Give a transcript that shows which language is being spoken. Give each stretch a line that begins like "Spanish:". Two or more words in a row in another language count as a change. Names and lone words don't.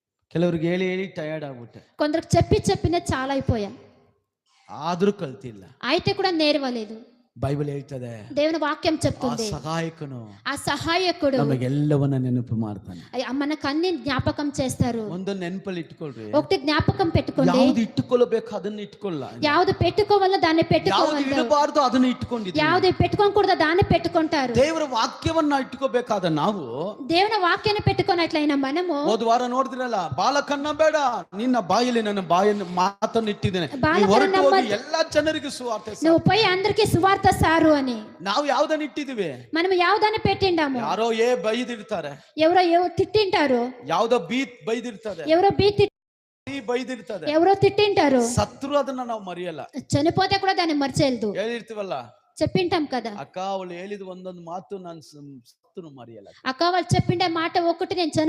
Kannada: ಕೆಲವ್ರಿಗೆ ಹೇಳಿ ಹೇಳಿ ಟಯರ್ಡ್ ಆಗ್ಬಿಟ್ಟೆ,
Telugu: కొందరికి చెప్పిన చాలా అయిపోయాం,
Kannada: ಆದ್ರೂ ಕಲ್ತಿಲ್ಲ.
Telugu: అయితే కూడా నేర్వలేదు.
Kannada: ಬೈಬಲ್ ಹೇಳ್ತದೆ,
Telugu: దేవుని వాక్యం ಆ చెప్తుంది
Kannada: ಸಹಾಯಕನು
Telugu: ఆ సహాయకుడు
Kannada: ನಮಗೆಲ್ಲವನ್ನ ನೆನಪು ಮಾಡ್ತಾನೆ.
Telugu: మనకన్ని జ్ఞాపకం చేస్తారు.
Kannada: ಒಂದು ನೆನಪಲ್ಲಿ ಇಟ್ಕೊಳ್ರಿ,
Telugu: ఒకటి జ్ఞాపకం పెట్టుకోండి.
Kannada: ಯಾವ್ದು ಇಟ್ಟುಕೊಳ್ಳಬೇಕು ಅದನ್ನ ಇಟ್ಕೊಳ್ಳ,
Telugu: ಯಾವ್ದು పెట్టుకోవాలో దాన్ని
Kannada: ಯಾವ್ದು
Telugu: పెట్టుకోవాలి,
Kannada: ಇಡಬಾರ್ದು ಅದನ್ನ ಇಟ್ಕೊಂಡಿದ್ದೀವಿ.
Telugu: ಯಾವ್ದು పెట్టుకోకూడదో దాన్ని పెట్టుకుంటారు.
Kannada: ದೇವರ ವಾಕ್ಯವನ್ನ ಇಟ್ಕೋಬೇಕಾದ ನಾವು
Telugu: దేవుని వాక్యాన్ని పెట్టుకున్నట్లయినా మనము,
Kannada: ಹೋದ ವಾರ ನೋಡಿದ್ರಲ್ಲ, ಬಾಲಕನ್ನ ಬೇಡ, ನಿನ್ನ ಬಾಯಲ್ಲಿ ನನ್ನ ಬಾಯನ್ನು ಮಾತನ್ನು ಇಟ್ಟಿದ್ದೇನೆ, ನೀನು ಹೊರಟು ಹೋಗಿ ಎಲ್ಲಾ ಜನರಿಗೆ ಸುವಾರ್ತೆ ಸಾರು.
Telugu: నువ్వు పోయి అందరికి సువార్త సారు అని.
Kannada: ನಾವು ಯಾವ್ದನ್ನ ಇಟ್ಟಿದೀವಿ?
Telugu: మనం యావదాన్ని పెట్టిండాము.
Kannada: ಯಾರೋ ಬೈದಿರ್ತಾರೆ,
Telugu: ఎవరో తిట్టింటారు,
Kannada: ಯಾವ್ದೋ ಬೈದಿರ್ತಾರೆ,
Telugu: ఎవరో
Kannada: ಬೈದಿರ್ತಾರೆ,
Telugu: ఎవరో తిట్టింటారు.
Kannada: ಸತ್ರು ಅದನ್ನ ನಾವು ಮರೆಯಲ್ಲ,
Telugu: చనిపోతే కూడా దాన్ని మర్చేయలేదు.
Kannada: ಹೇಳಿರ್ತೀವಲ್ಲ,
Telugu: చెప్పింటాం కదా,
Kannada: ಅಕ್ಕ ಅವಳು ಹೇಳಿದ ಒಂದೊಂದು ಮಾತು ನಾನು ಸತ್ರು ಮರೆಯಲ್ಲ.
Telugu: అక్క వాళ్ళు చెప్పిండే మాట ఒక్కటి నేను